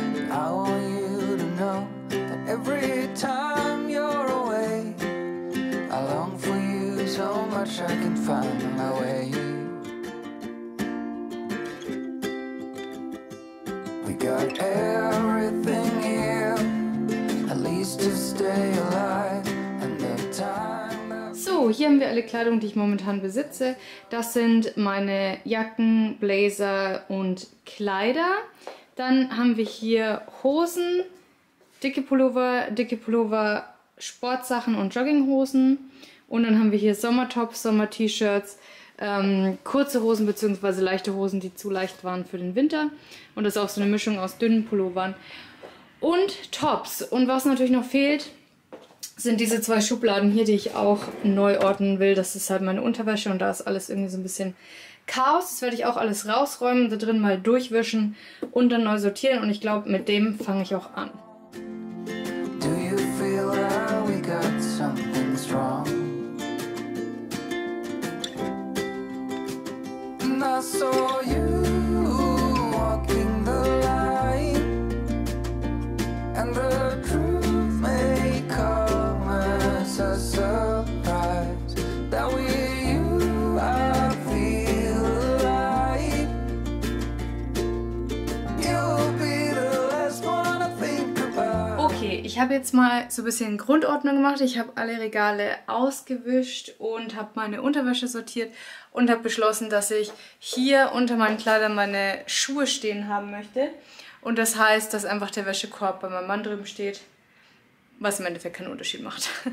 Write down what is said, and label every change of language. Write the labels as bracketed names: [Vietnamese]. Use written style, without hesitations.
[English] I want you to know that every time you're away, I long for you so much I can find my way. We got everything here, at least to stay alive. And the time. [German] So, hier haben wir alle Kleidung, die ich momentan besitze. Das sind meine Jacken, Blazer und Kleider. Dann haben wir hier Hosen, dicke Pullover, Sportsachen und Jogginghosen. Und dann haben wir hier Sommertops, Sommer-T-Shirts, kurze Hosen bzw. leichte Hosen, die zu leicht waren für den Winter. Und das ist auch so eine Mischung aus dünnen Pullovern und Tops. Und was natürlich noch fehlt, sind diese 2 Schubladen hier, die ich auch neu ordnen will. Das ist halt meine Unterwäsche und da ist alles irgendwie so ein bisschen Chaos. Das werde ich auch alles rausräumen, da drin mal durchwischen und dann neu sortieren und ich glaube, mit dem fange ich auch an. [English] Do you feel that we got something strong? And I saw you walking the line, and the truth may come as a surprise that with you I feel alive. You'll be the last one I think about. [German] Okay, ich habe jetzt mal so ein bisschen Grundordnung gemacht. Ich habe alle Regale ausgewischt und habe meine Unterwäsche sortiert und habe beschlossen, dass ich hier unter meinen Kleidern meine Schuhe stehen haben möchte. Und das heißt, dass einfach der Wäschekorb bei meinem Mann drüben steht, was im Endeffekt keinen Unterschied macht.